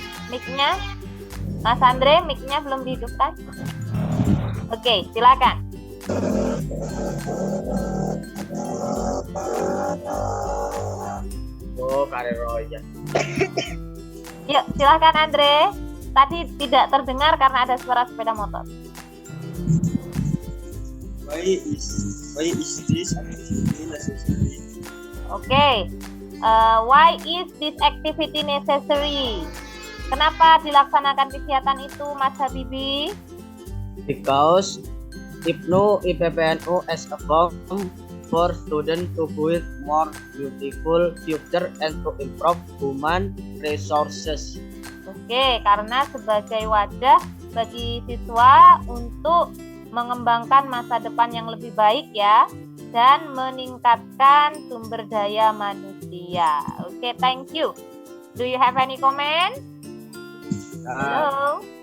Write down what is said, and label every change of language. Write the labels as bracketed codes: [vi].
[id] Mic-nya? Mas Andre, mic-nya belum dihidupkan? Oke, silakan. Oh, karir Roya. Yuk, silakan Andre. Tadi tidak terdengar karena ada suara sepeda motor. [en] Why is this activity necessary? Oke. Why is this activity necessary? [id] Kenapa dilaksanakan kegiatan itu, Mas Habibi? [en] Because IPNU, IPPNU as a form for students to build more beautiful future and to improve human resources. [id] Oke, karena sebagai wadah bagi siswa untuk mengembangkan masa depan yang lebih baik ya, dan meningkatkan sumber daya manusia. [en] Oke, thank you. Do you have any comment? Halo?